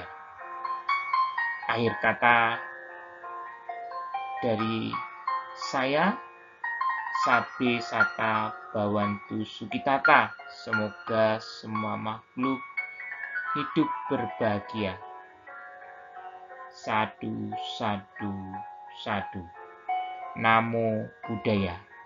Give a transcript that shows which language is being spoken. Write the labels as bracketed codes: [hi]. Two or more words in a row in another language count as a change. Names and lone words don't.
[id] Akhir kata dari saya, [pi] Sabe Sata Bawantu Sukitata. [id] Semoga semua makhluk hidup berbahagia. [pi] Sadu, sadu, sadu. Namo Buddhaya.